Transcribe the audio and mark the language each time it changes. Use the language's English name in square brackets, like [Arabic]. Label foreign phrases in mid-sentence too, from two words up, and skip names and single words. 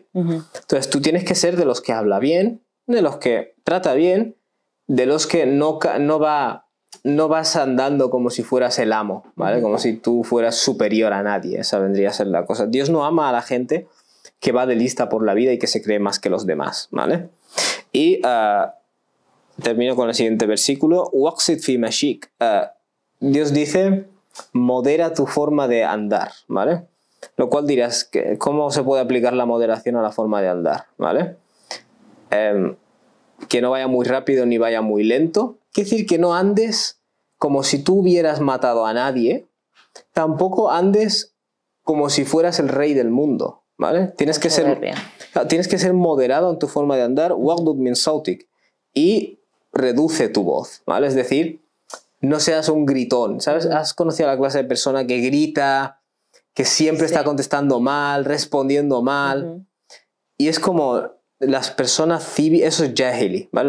[Spanish] Entonces tú tienes que ser de los que habla bien, de los que trata bien, de los que no vas andando como si fueras el amo, ¿vale? Como si tú fueras superior a nadie. Esa vendría a ser la cosa. Dios no ama a la gente que va de lista por la vida y que se cree más que los demás, ¿vale? Y termino con el siguiente versículo. [Arabic] وَقْصِدْ فِي مَشِيكَ. [Spanish] Dios dice: modera tu forma de andar, ¿vale? Lo cual dirás, ¿cómo se puede aplicar la moderación a la forma de andar, ¿vale? Que no vaya muy rápido ni vaya muy lento. Quiere decir que no andes como si tú hubieras matado a nadie, tampoco andes como si fueras el rey del mundo, ¿vale? Tienes que ser moderado en tu forma de andar. [Arabic] وَغْضُضْ مِنْ صَوْتِكَ. [Spanish] Y reduce tu voz, ¿vale? Es decir, no seas un gritón, ¿sabes? ¿Has conocido a la clase de persona que grita, que siempre está contestando mal, respondiendo mal? Y es como las personas cívicas, eso es jahili, ¿vale?